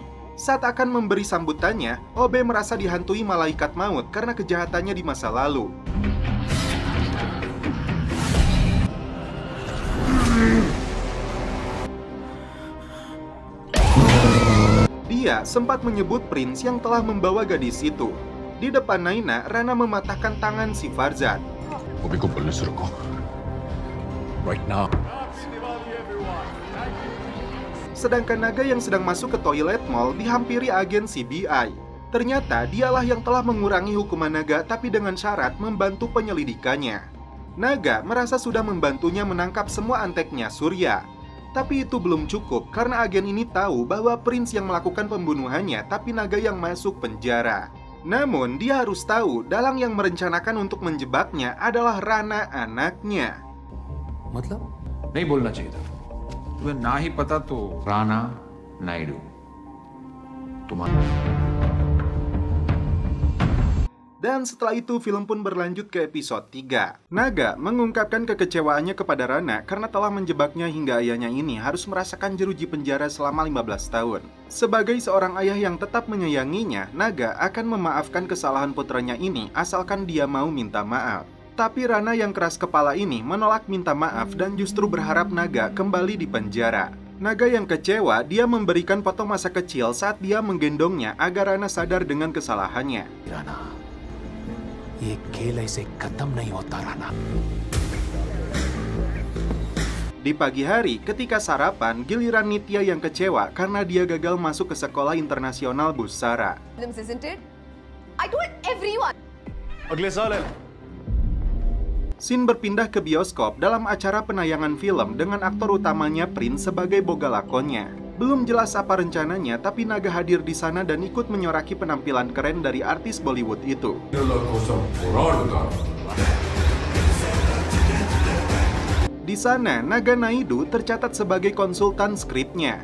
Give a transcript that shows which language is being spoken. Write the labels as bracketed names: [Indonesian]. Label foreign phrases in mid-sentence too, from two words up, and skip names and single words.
[Indonesian] Saat akan memberi sambutannya, Obe merasa dihantui malaikat maut karena kejahatannya di masa lalu. Dia sempat menyebut Prince yang telah membawa gadis itu. Di depan Naina, Rana mematahkan tangan si Farzad. [English] Right now. [Indonesian] Sedangkan Naga yang sedang masuk ke toilet mall dihampiri agen CBI. Ternyata dialah yang telah mengurangi hukuman Naga tapi dengan syarat membantu penyelidikannya. Naga merasa sudah membantunya menangkap semua anteknya Surya. Tapi itu belum cukup karena agen ini tahu bahwa Prince yang melakukan pembunuhannya, tapi Naga yang masuk penjara. Namun dia harus tahu dalang yang merencanakan untuk menjebaknya adalah Rana anaknya. [Hindi] मतलब नहीं बोलना चाहिए था। तुम्हें ना ही पता तो राणा नायडू तुम्हारा। [Indonesian] Dan setelah itu film pun berlanjut ke episode 3. Naga mengungkapkan kekecewaannya kepada Rana karena telah menjebaknya hingga ayahnya ini harus merasakan jeruji penjara selama 15 tahun. Sebagai seorang ayah yang tetap menyayanginya, Naga akan memaafkan kesalahan putranya ini asalkan dia mau minta maaf. Tapi Rana yang keras kepala ini menolak minta maaf dan justru berharap Naga kembali di penjara. Naga yang kecewa, dia memberikan foto masa kecil saat dia menggendongnya agar Rana sadar dengan kesalahannya. [Hindi] राणा, ये खेल ऐसे खत्म नहीं होता राणा। [Indonesian] Di pagi hari, ketika sarapan, giliran Nitya yang kecewa karena dia gagal masuk ke sekolah internasional Busara. [English] Isn't it? I told everyone. [Hindi] अगले साल है। [Indonesian] Scene berpindah ke bioskop dalam acara penayangan film dengan aktor utamanya Prince sebagai boga lakonnya. Belum jelas apa rencananya, tapi Naga hadir di sana dan ikut menyoraki penampilan keren dari artis Bollywood itu. Di sana, Naga Naidu tercatat sebagai konsultan skripnya.